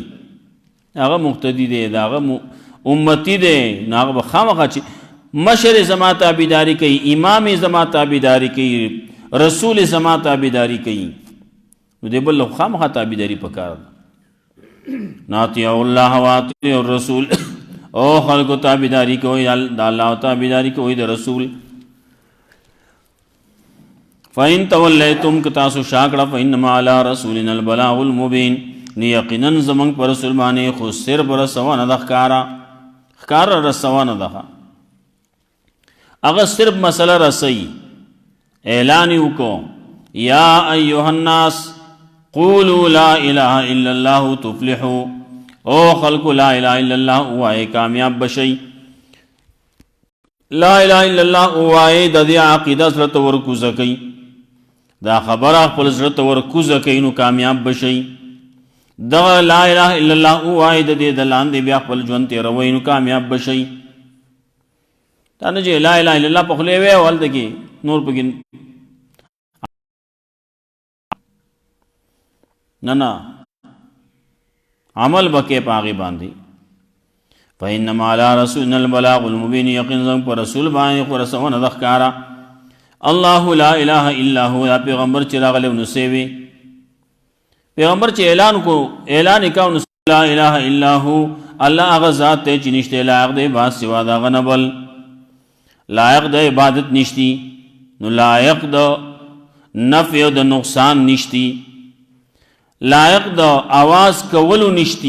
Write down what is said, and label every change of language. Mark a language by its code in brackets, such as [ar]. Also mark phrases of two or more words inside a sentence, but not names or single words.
[ps] هغه مقتدي دی، د هغه امتي دی، نو هغه به خامخا چې مشر زما تابعداري کوي، امام زما تابعداري کوي، رسول زما تابعداري کوي، نو دی بل خامخا تابعداري پکار ده. [ar] ناطیعوا الله واطیعوا الرسول. [ps] او خلقو تابعداري کوئ د الله او تابعداري کوئ د رسول. [ar] فإن تولیتم [ps] که تاسو شا کړه [ar] فإنما علی رسولنا البلاغ المبین. [ps] نو یقینا زموږ په رسول باندې خو صرف رسونه ده، ښکاره رسونه ده. هغه صرف مسله رسوي، اعلان یې وکړو [ar] یا ایها الناس قولوا لا اله الا الله تفلحوا. [ps] او خلقو [ar] لا اله الا الله [ps] اوائے کامیاب بشي. [ar] لا اله الا الله [ps] اوائے د دې عقیده سره ورکوزه کوي، دا خبره خپل زړه ته ورکوزه کوي نو کامیاب بشي. دغه [ar] لا اله الا الله [ps] وای د دې د لاندې بیا خپل ژوند تېروئ نو کامیاب بشئ. دا نه چې [ar] لا اله الا الله [ps] په خولې وی او هلته کې نور پکې نه عمل بکې په هغې باندې. [ar] فإنما على رسولنا البلاغ المبین، [ps] یقین زموږ په رسول باندې خو رسونه د ښکاره. [ar] الله لا اله الا هو، [ps] دا پیغمبر چې راغلی نو سیوي پیغمبر چې اعلان کو اعلان وکاو نو [ar] لا اله الا هو، [ps] الله هغه ذات دی چې نشته لایق دی با سوا د هغه نه بل، لایق د عبادت نشتی، نو لایق د نفع او د نقصان نشتی، لایق د آواز کولو نشتی.